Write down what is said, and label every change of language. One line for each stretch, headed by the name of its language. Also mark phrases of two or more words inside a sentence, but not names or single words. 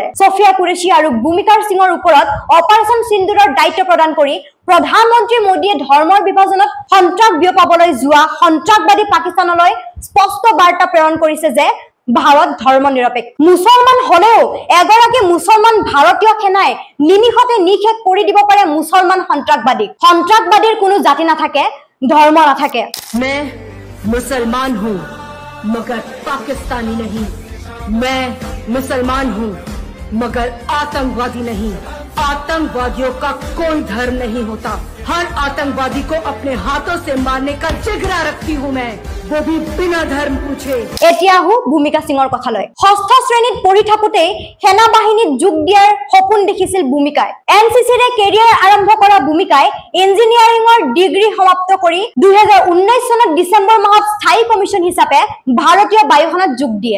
Assamese: সোফিয়া কুৰেশ্বী আৰু ভূমিকা সিঙৰ ওপৰত অপাৰেচন সিন্দুৰৰ দায়িত্ব প্ৰদান কৰি প্ৰধানমন্ত্ৰী মোদীয়ে ধৰ্মৰ বিভাজনত সন্ত্ৰাস বিয়পাবলৈ যোৱা সন্ত্ৰাসবাদী পাকিস্তানলৈ স্পষ্ট বাৰ্তা প্ৰেৰণ কৰিছে যে ভাৰত ধৰ্ম নিৰপেক্ষ। মুছলমান হলেও এগৰাকী মুছলমান ভাৰতীয় সেনাই নিমিষতে নিশেষ কৰি দিব পাৰে মুছলমান সন্ত্ৰাসবাদীক। সন্ত্ৰাসবাদীৰ কোনো জাতি নাথাকে, ধৰ্ম নাথাকে।
Hindi: मैं मुसलमान हूँ मगर पाकिस्तानी नहीं। मैं मुसलमान हूँ मगर आतंकवादी नहीं। आतंकवादियों का कोई धर्म नहीं होता। हर आतंकवादी को अपने हाथों से मारने का जिगरा रखती हूँ मैं, वो भी बिना धर्म पूछे।
Assamese: এতিয়া আহো ভূমিকা সিঙৰ কথালৈ। ষষ্ঠ শ্ৰেণীত পঢ়ি থাকোঁতেই সেনা বাহিনীত যোগ দিয়াৰ সপোন দেখিছিল ভূমিকাই। NCCৰে কেৰিয়াৰ আৰম্ভ কৰা ভূমিকাই ইঞ্জিনিয়াৰিঙৰ ডিগ্ৰী সমাপ্ত কৰি 2019 চনত ডিচেম্বৰ মাহত স্থায়ী কমিছন হিচাপে ভাৰতীয় বায়ুসেনাত যোগ দিয়ে।